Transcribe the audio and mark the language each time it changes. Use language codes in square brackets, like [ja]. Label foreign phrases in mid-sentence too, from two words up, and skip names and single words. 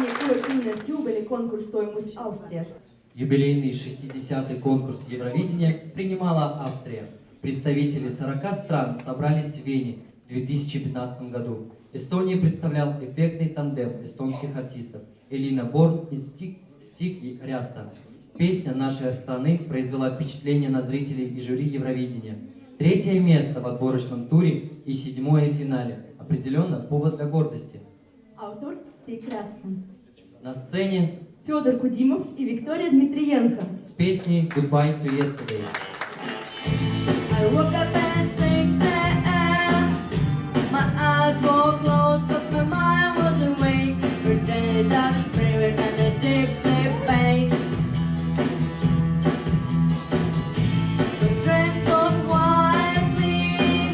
[et] 60. juubelikonkurss toimus Austrias. [ru] Юбилейный 60-й конкурс Евровидения принимала Австрия. Представители 40 стран собрались в Вене в 2015 году. Эстонию представлял эффектный тандем эстонских артистов Элина Борн и Стиг Ряста. Песня нашей страны произвела впечатление на зрителей и жюри Евровидения. 3-е место в отборочном туре и 7-е в финале. Определенно повод для гордости. Автор Стиг Ряста. На сцене Федор Кудимов и Виктория Дмитриенко. с песней «Goodbye to Yesterday». [en] I woke up at 6 a.m. My eyes were closed, but my mind was awake. Pretended I was dreaming and a deep sleep phase. The train soared quietly.